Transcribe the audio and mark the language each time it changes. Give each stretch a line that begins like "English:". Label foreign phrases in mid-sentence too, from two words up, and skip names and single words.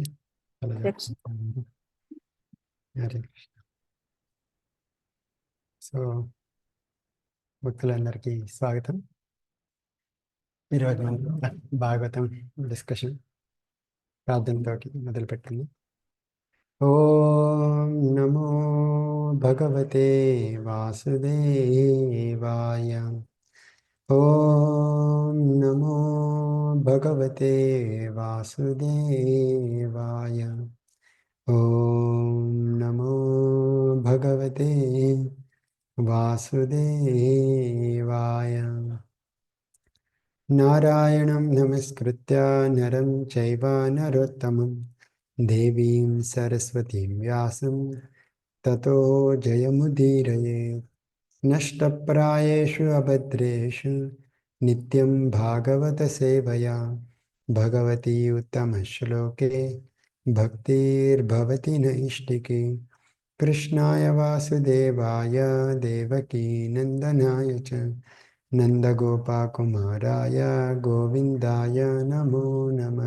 Telugu: హరే కృష్ణ. సో భక్తులందరికీ స్వాగతం. ఈరోజు మనం భాగవతం డిస్కషన్ ప్రార్థనతో మొదలుపెట్టింది.
Sanskrit: ॐ नमो भगवते वासुदेवाय. ॐ नमो भगवते वासुदेवाय. ॐ नमो भगवते वासुदेवाय. नारायणं नमस्कृत्य नरं चैव नरोत्तमं देवीं सरस्वतीं व्यासं ततो जयमुदीरयेत्. नष्टप्रायेषु अभद्रेषु नित्यं भागवत सेवया भगवति उत्तम श्लोके भक्तिर्भवति नैष्टिकि. कृष्णाय वासुदेवाय देवकी नन्दनाय च नन्दगोपकुमाराय गोविन्दाय नमो नमः.